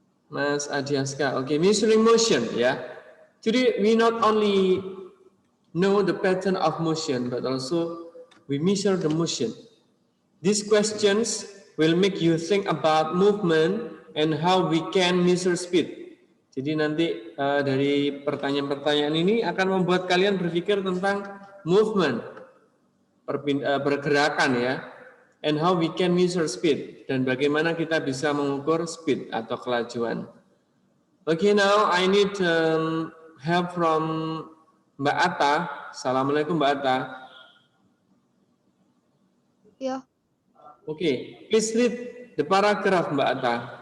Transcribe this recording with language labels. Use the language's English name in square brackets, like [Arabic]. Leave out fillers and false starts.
[Indonesian] Mas Adiaska. [English] Okay, measuring motion, Today we not only know the pattern of motion, but also we measure the motion. These questions will make you think about movement and how we can measure speed. [Indonesian] Jadi nanti dari pertanyaan-pertanyaan ini akan membuat kalian berpikir tentang movement, pergerakan [English] and how we can measure speed, [Indonesian] dan bagaimana kita bisa mengukur speed atau kelajuan. [English] Okay, now I need help from Mbak Atta. [Indonesian] Assalamualaikum Mbak Atta. Ya. [English] Okay, please read the paragraph Mbak Atta.